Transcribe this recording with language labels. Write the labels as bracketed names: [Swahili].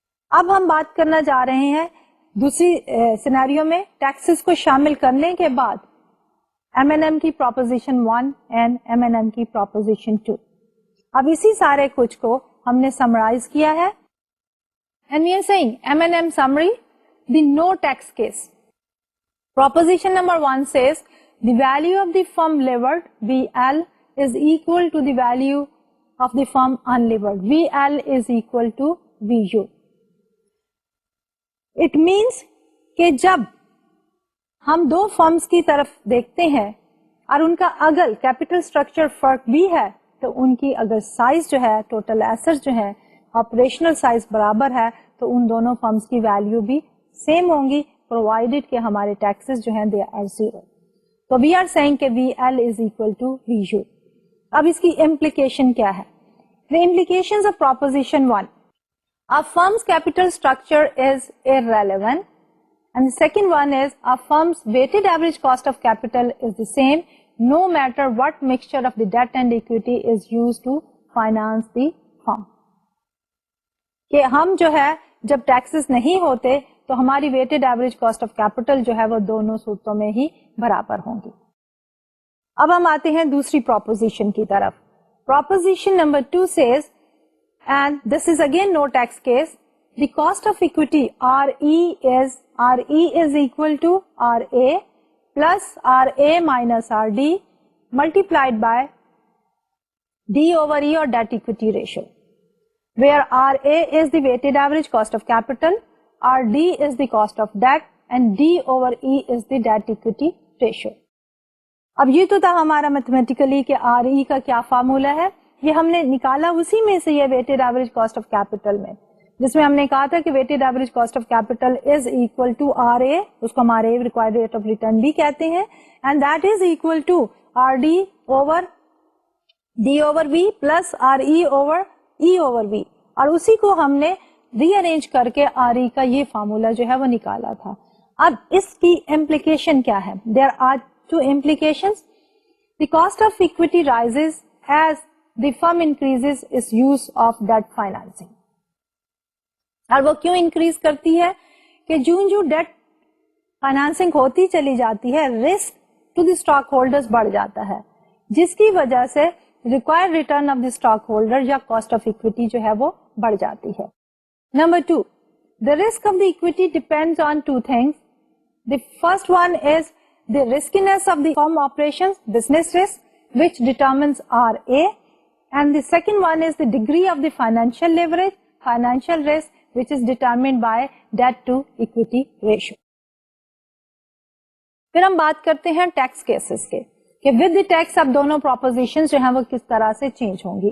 [Urdu] اب ہم بات کرنا جا رہے ہیں دوسری سینیریو میں ٹیکسز کو شامل کرنے کے بعد M&M کی پروپوزیشن 1 اینڈ M&M کی پروپوزیشن 2. اب اسی سارے کچھ کو ہم نے سمرائز کیا ہے. [English] And we are saying M&M summary, the no tax case. Proposition number 1 says the value of the firm levered VL is equal to the value of the firm unlevered. VL is equal to VU. [Urdu] It means کہ جب ہم دو firms کی طرف دیکھتے ہیں اور ان کا اگر کیپٹل اسٹرکچر فرق بھی ہے تو ان کی اگر سائز جو ہے ٹوٹل ایسٹ جو ہے آپریشنل سائز برابر ہے تو ان دونوں فرمز کی ویلیو بھی سیم ہوں گی پرووائڈیڈ کہ ہمارے ٹیکسز جو ہیں دے آر زیرو. [English] تو we are seeing کہ V L is equal to V U. [Urdu] اب اس کی امپلیکیشن کیا ہے؟ The implications of proposition 1. [English] A firm's capital structure is irrelevant. And the second one is a firm's weighted average cost of capital is the same no matter what mixture of the debt and equity is used to finance the firm. [Urdu] کہ ہم جو ہے جب taxes نہیں ہوتے تو ہماری weighted average cost of capital جو ہے وہ دونوں صورتوں میں ہی برابر ہوں گی. اب ہم آتے ہیں دوسری پروپوزیشن کی طرف. [English] Proposition number 2 says, and this is again no tax case, the cost of equity RE is equal to RA plus RA minus RD multiplied by D over E or debt equity ratio, where RA is the weighted average cost of capital, RD is the cost of debt, and D over E is the debt equity ratio. [Urdu] اب یہ تو تھا ہمارا mathematically کہ R E کا کیا formula ہے، یہ ہم نے نکالا اسی میں سے یہ weighted average cost of capital میں، جس میں ہم نے کہا تھا کہ weighted average cost of capital is equal to are اے، اس کو ہمارے ریکوائرڈ ریٹ آف ریٹرن بھی کہتے ہیں، and that is equal to R D over D over we plus R E over E over وی، اور اسی کو ہم نے ری ارینج کر کے آر ای کا یہ فارمولا جو ہے وہ نکالا تھا. اب اس کی امپلیکیشن کیا ہے؟ There are two implications. [English] The cost of equity rises as the firm increases its use of debt financing. [Urdu] اور وہ کیوں انکریز کرتی ہے کہ جو ڈیٹ فائنانسنگ ہوتی چلی جاتی ہے risk to the stock holders بڑھ جاتا ہے، جس کی وجہ سے required return of the stock holder یا کاسٹ آف اکویٹی جو ہے وہ بڑھ جاتی ہے. [English] Number 2, the risk of the equity depends on two things. The first one is the riskiness of the firm operations, business risk, which determines RA, and the second one is the degree of the financial leverage, financial risk, which is determined by debt to equity ratio. [Urdu] پھر ہم بات کرتے ہیں tax cases کے کہ with the tax اب دونوں proposition جو ہیں وہ کس طرح سے چینج ہوں گی.